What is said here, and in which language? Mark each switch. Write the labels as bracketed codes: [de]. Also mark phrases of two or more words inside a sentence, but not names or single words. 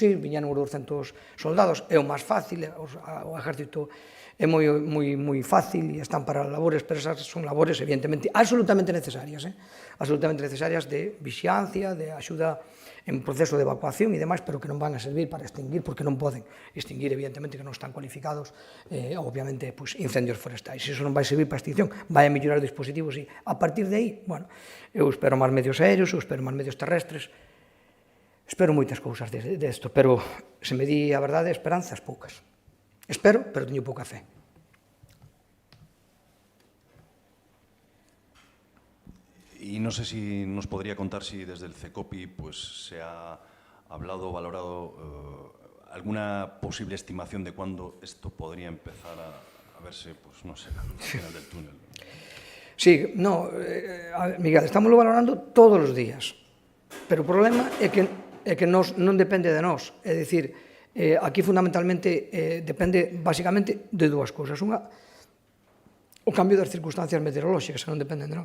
[gl] Sí, viñeron os 200 soldados, é o máis fácil, o exército é moi fácil e están para labores, pero esas son labores, evidentemente, absolutamente necesarias, de vixiancia, de axuda en proceso de evacuación e demais, pero que non van a servir para extinguir, porque non poden extinguir, evidentemente, que non están cualificados, obviamente, incendios forestais. Se iso non vai servir para extinción, vai a mellorar dispositivos e, a partir de aí, bueno, eu espero máis medios aéreos, eu espero máis medios terrestres, espero moitas cousas desto, pero se me di a verdade, esperanzas poucas. Espero, pero teño pouca fe. [es] Y no sé si nos podría contar si desde el CECOPI pues, se ha hablado o valorado alguna posible estimación de cuándo esto podría empezar a verse, pues no sé, al final del túnel. [gl] Sí, no, Miguel, estamos valorando todos os días, pero o problema é que non depende de nós, é dicir, aquí fundamentalmente depende basicamente de dúas cousas. Unha, o cambio das circunstancias meteorolóxicas, que non dependen de nós.